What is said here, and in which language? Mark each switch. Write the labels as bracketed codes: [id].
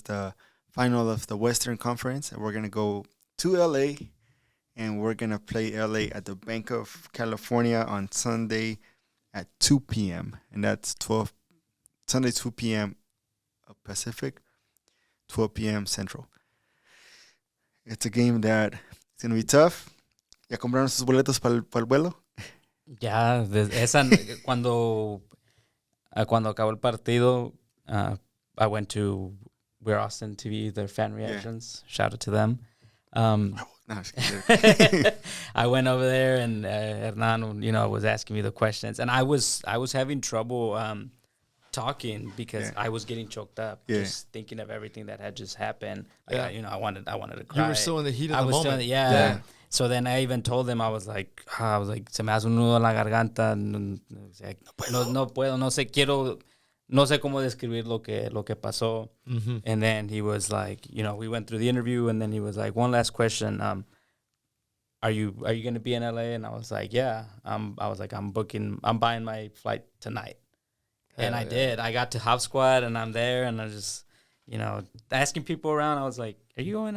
[en] is the final of the Western Conference. And we're going to go to L.A., and we're going to play L.A. at the Bank of California on Sunday at 2 p.m. And that's Sunday 2 p.m. Pacific, 12 p.m. Central. It's a game that it's going to be tough. [es] ¿Ya compraron sus boletos para el vuelo? Ya, cuando acabó el partido, [en] I went to We're Austin TV, their fan reactions. Yeah. Shout out to them. I went over there and Hernan, was asking me the questions, and I was having trouble talking because I was getting choked up just thinking of everything that had just happened. Like, I wanted to cry. You were still in the heat of the moment. Yeah. So then I even told them, I was like, [es] se me hace un nudo en la garganta. No puedo, no sé cómo describir lo que pasó. Mm-hmm. [en] And then he was like, we went through the interview, and then he was like, one last question. Are you going to be in LA? And I was like, yeah. I'm buying my flight tonight. And I did. I got to Hop Squad, and I'm there, and I just, asking people around. I was like, are you going?